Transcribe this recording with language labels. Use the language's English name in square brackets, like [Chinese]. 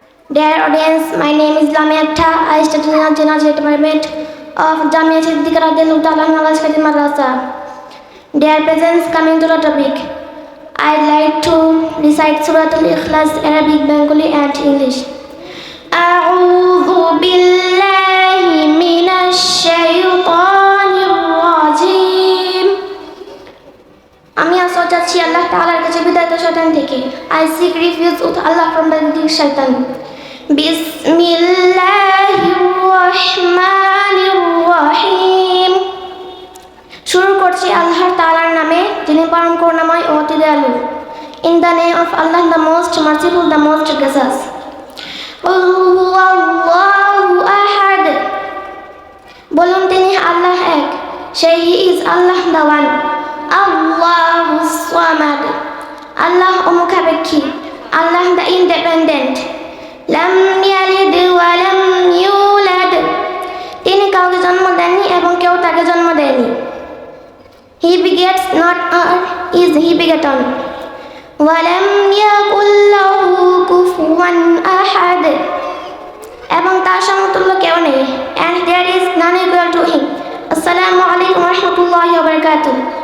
[English] Dear audience, my name is Lamia Akhtar. I study in the General Department of Jamia Siddiqa Radhiyallahu Ta'ala Nawaz Khadim Madrasa. Dear presents, coming to the topic, I'd like to recite Surah Al-Ikhlas, Arabic, Bengali and English. [Arabic] أعوذ بالله من الشيطان الرجيم. [Bangla] আমি আশ্রয় চাচ্ছি আল্লাহ তাআলার কাছে বিদায়িত শয়তান থেকে। [English] I seek refuge with Allah from the shaitan. [Arabic] বিসমিল্লাহির রহমানির রহিম। [Bangla] শুরু করছি আল্লাহ তাআলার নামে, যিনি পরম করুণাময় ও অতি দয়ালু। [English] In the name of Allah, the most merciful, the most gracious. [Arabic] قل هو الله أحد. [Bangla] বলুন তিনি আল্লাহ এক। [English] Say he is Allah the one. [Arabic] Allahu Samad. [Bangla] Allah অমুখাপেক্ষী। [English] Allah the independent. [Arabic] লাম ইয়ালিদ ওয়া লাম ইউলাদ। [Bangla] তিনি কাউকে জন্ম দেননি এবং কেউ তাকে জন্ম দেয়নি। [English] He begets not or is he begotten. [Arabic] ওয়া লাম ইয়াকুল লাহু কুফুয়ান আহাদ। [Bangla] এবং তার সমতুল্য কেউ নেই। [English] And there is none equal to him. [Arabic] Assalamu alaikum wa rahmatullahi wa barakatuh.